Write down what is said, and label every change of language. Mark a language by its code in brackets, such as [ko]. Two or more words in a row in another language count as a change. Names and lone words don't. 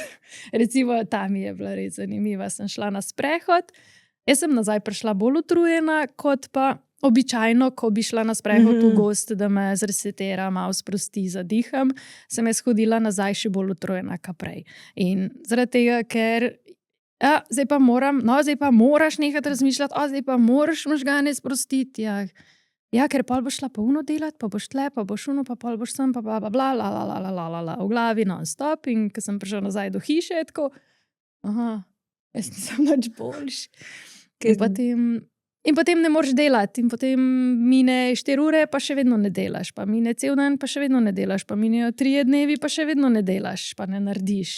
[sl] Recimo, ta mi je bila res zanimiva. Sem šla na sprehod, jaz sem nazaj prišla bolj utrujena, kot pa običajno, ko bi šla na sprehod v gozd, da me zresetira, malo sprosti, zadiham, sem jaz hodila nazaj še bolj utrujena, kot prej. In zaradi tega, ker zdaj pa moraš nehati razmišljati, zdaj pa moraš možgane sprostiti. Ker pol boš šla pa uno delati, pa boš tle, pa boš uno, pa pol boš sem, pa bla, bla, bla, la, la, la, la, la, la, v glavi non-stop. In ko sem prišla nazaj do hiše, tako, jaz nisem nič boljš. In potem ne moreš delati, in potem mine 4 ure, pa še vedno ne delaš, pa mine cel dan, pa še vedno ne delaš, pa minejo 3 dnevi, pa še vedno ne delaš, pa ne narediš.